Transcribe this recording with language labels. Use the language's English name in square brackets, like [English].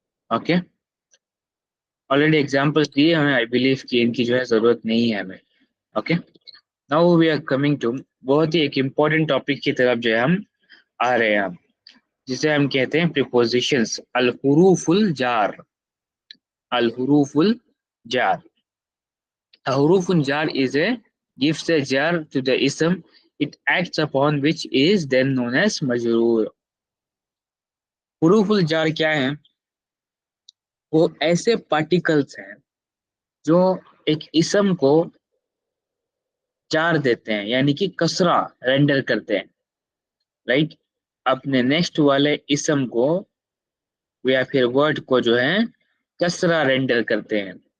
[Hindi] Okay, already examples दिए हमें, [English] I believe [Hindi] कि इनकी जो है ज़रूरत नहीं है हमें। Okay, [English] now we are coming to [Hindi] बहुत ही एक इम्पोर्टेंट टॉपिक की तरफ जो है हम आ रहे हैं, जिसे हम कहते हैं prepositions, Al हुरूफुल jar. [English] अल हुरूफुल जार, hurufun jar is a gives a jar to the ism it acts upon which is then known as majroor. [Hindi] हुरूफुल jar क्या है? वो ऐसे पार्टिकल्स हैं जो एक इसम को जार देते हैं, यानी कि कसरा रेंडर करते हैं, राइट? अपने नेक्स्ट वाले इसम को या फिर वर्ड को जो है कसरा रेंडर करते हैं।